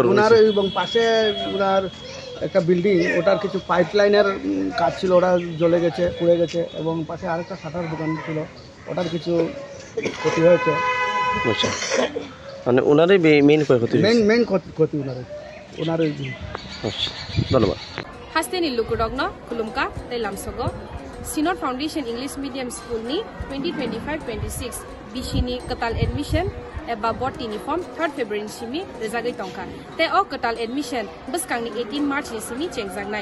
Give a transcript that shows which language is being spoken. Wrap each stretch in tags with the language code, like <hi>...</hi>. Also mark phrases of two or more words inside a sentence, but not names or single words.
<bn>ওনার এবং পাশে ওনার একটা বিল্ডিং, ওটার কিছু পাইপ লাইনের কাজ ছিল, ওটা জ্বলে গেছে, পুড়ে গেছে। এবং পাশে আরেকটা শাটার দোকান ছিল, ওটার কিছু ক্ষতি হয়েছে। আচ্ছা, মানে ওনারই মেইন ক্ষয়ক্ষতি? মেইন ক্ষতি ওনারই। আচ্ছা, ধন্যবাদ।</bn> <trp>Hasteni Lukudogno, Kulumka, Telamsogo, Sinor Foundation English Medium School ni 2025-26 Bishini Katal Admission eba bot uniform 3rd February simi rezagai tongka. Te o Katal Admission beskang ni 18 March ni simi chengjangnai.</trp>